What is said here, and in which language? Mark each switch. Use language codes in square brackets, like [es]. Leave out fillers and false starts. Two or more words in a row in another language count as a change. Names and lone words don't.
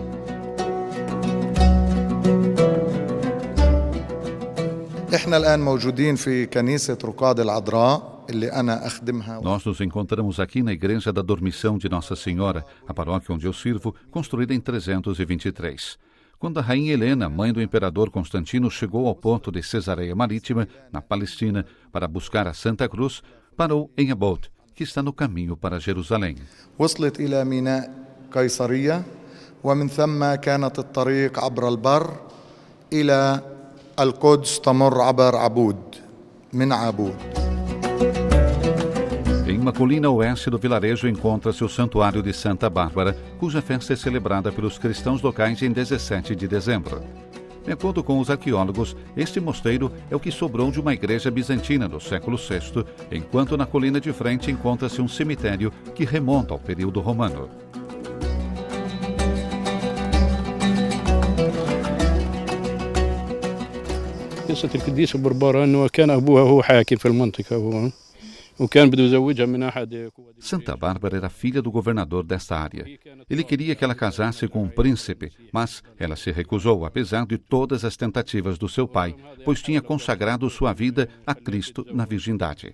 [pt] Nós nos encontramos aqui na Igreja da Dormição de Nossa Senhora, a paróquia onde eu sirvo, construída em 323. Quando a rainha Helena, mãe do imperador Constantino, chegou ao porto de Cesareia Marítima, na Palestina, para buscar a Santa Cruz, parou em Abod, que está no caminho para Jerusalém. [ar] وصلت إلى ميناء قيصرية ومن ثم كانت الطريق عبر البر إلى القدس تمر عبر عبود من عبود. [pt] Em uma colina oeste do vilarejo encontra-se o Santuário de Santa Bárbara, cuja festa é celebrada pelos cristãos locais em 17 de dezembro. De acordo com os arqueólogos, este mosteiro é o que sobrou de uma igreja bizantina do século VI, enquanto na colina de frente encontra-se um cemitério que remonta ao período romano. [ar] قصة القديس بربرة أنه كان أبوها هو حاكم في المنطقة وكان بده يزوجها من أحد. [pt] Santa Bárbara era filha do governador desta área. Ele queria que ela casasse com um príncipe, mas ela se recusou, apesar de todas as tentativas do seu pai, pois tinha consagrado sua vida a Cristo na virgindade.